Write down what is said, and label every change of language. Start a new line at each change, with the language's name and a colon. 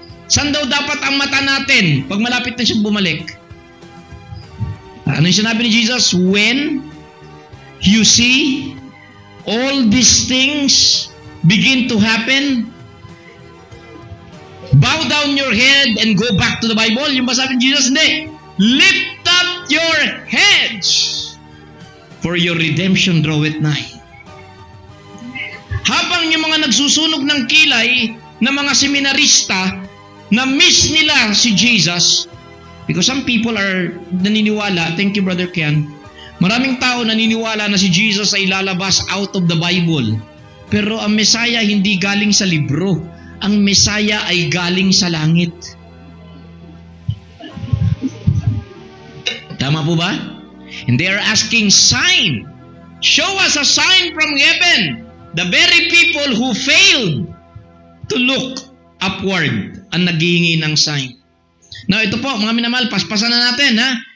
Filipino: Saan daw dapat ang mata natin pag malapit na siyang bumalik? Ano yung sinabi ni Jesus?
English: When you see all these things begin to happen, bow down your head and go back to the Bible.
Filipino: Yung ba sabi ni Jesus? Hindi.
English: Lift up your heads, for your redemption draweth nigh.
Filipino: Habang yung mga nagsusunog ng kilay na mga seminarista na miss nila si Jesus,
English: because some people are
Filipino: naniniwala,
English: thank you
Filipino: Brother Ken, maraming tao naniniwala na si Jesus ay lalabas
English: out of the Bible.
Filipino: Pero ang Messiah hindi galing sa libro. Ang Messiah ay galing sa langit. Tama po ba?
English: And they are asking sign. Show us a sign from heaven. The very people who failed to look upward
Filipino: ang naghihingi ng
English: sign.
Filipino: Now, ito po, mga minamahal, paspasan na natin, ha?